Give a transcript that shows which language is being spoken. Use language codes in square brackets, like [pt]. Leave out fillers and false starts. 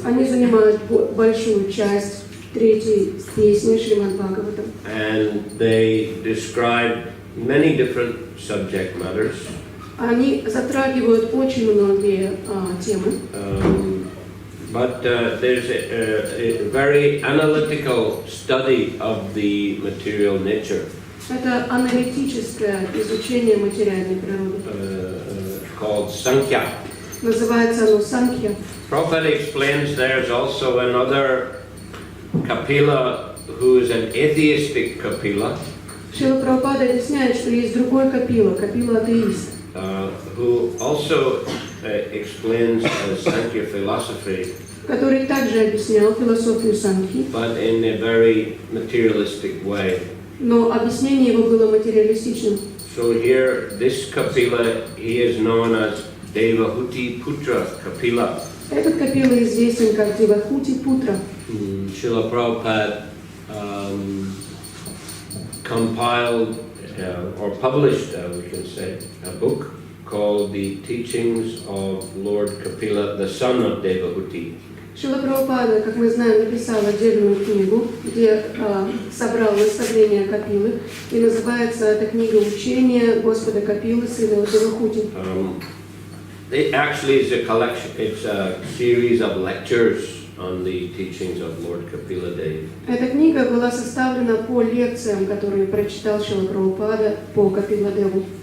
[ru] Они занимают большую часть третьей песни Шримад Бхагаватам. [en] And they describe many different subject matters. [ru] Они затрагивают очень многие темы. [en] But there's a very analytical study of the material nature. [ru] Это аналитическое изучение материальной природы. [en] Called Sankhya. [ru] Называется оно Санkhya. [en] Prabhupada explains there's also another Kapila who is an atheistic Kapila, [ru] Шрила Прабхупада объясняет, что есть другой капила, капила атеист, [en] who also explains Sankhya philosophy, [ru] который также объяснял философию Санхи, [en] but in a very materialistic way. [ru] но объяснение его было материалистичным. [en] So here, this Kapila, he is known as Devahuti Putra Kapila. [ru] Этот капила известен как Девахути Путра. [en] Srila Prabhupada compiled or published, we can say, a book called The Teachings of Lord Kapila, the son of Devahuti. [ru] Шрила Прабхупада, как мы знаем, написал отдельную книгу, где собрал наставления Капилы, и называется эта книга «Учение Господа Капилы, сына Девахути». [en] It actually is a collection, it's a series of lectures on the teachings of Lord Kapila Dev. [ru] Эта книга была составлена по лекциям, которые прочитал Шрила Прабхупада по Капила Деву.